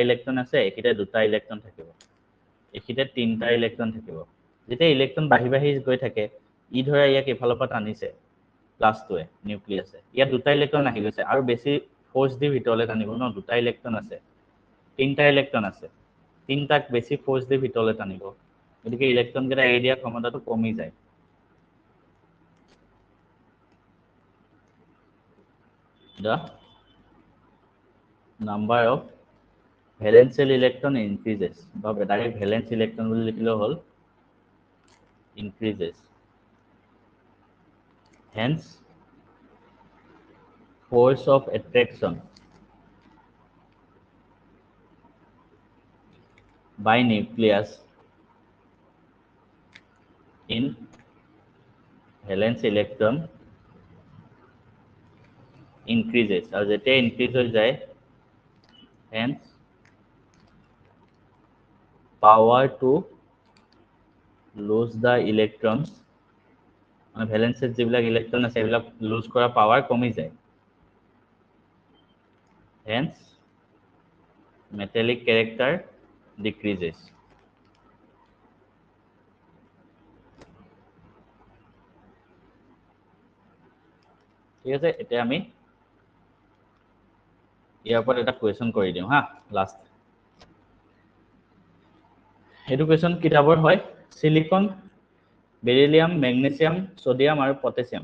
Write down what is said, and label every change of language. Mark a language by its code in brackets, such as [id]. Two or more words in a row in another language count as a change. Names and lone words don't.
[as] ইলেক্ট্ৰন আছে একিটা দুটা ইলেক্ট্ৰন থাকিব একিটা তিনটা ইলেক্ট্ৰন থাকিব যেতিয়া ইলেক্ট্ৰন বাঢ়ি গৈ থাকে ই ধৰা ইয়াক এফালৰ পৰা টানিছে প্লাছটোৱে নিউক্লিয়াছে ইয়াত দুটা ইলেক্ট্ৰন আহি গৈছে আৰু বেছি ফোৰ্স দি ভিতৰলৈ টানিব ন দুটা ইলেক্ট্ৰন আছে তিনটা ইলেক্ট্ৰন আছে তিনটাক বেছি ফোৰ্স দি ভিতৰলৈ টানিব গতিকে ইলেক্ট্ৰন কেইটা এৰি দিয়া ক্ষমতাটো কমি যায় [en] the number of valence electron increases [as] বা [en] direct valence electron [as] বুলি লিখিলেও হ'ল increases [en] hence force of attraction by nucleus in valence electron increases [as] আৰু যেতিয়া [en] increase [as] হৈ যায় [en] hence power to lose the electrons [as] মানে ভ্যালেন্সের যেবিলাক ইলেক্ট্রন আছে এবিলাক লুজ কৰা পাৱাৰ কমি যায় [en] hence metallic character decreases [as] ঠিক আছে এতিয়া আমি ইয়াৰ ওপৰত এটা কোৱেশ্চন কৰি দিওঁ হা লাষ্ট এইটো কোৱেশ্চন কিতাপৰ হয় সিলিকন বেৰিলিয়াম মেগনেছিয়াম সোডিয়াম আৰু পটাছিয়াম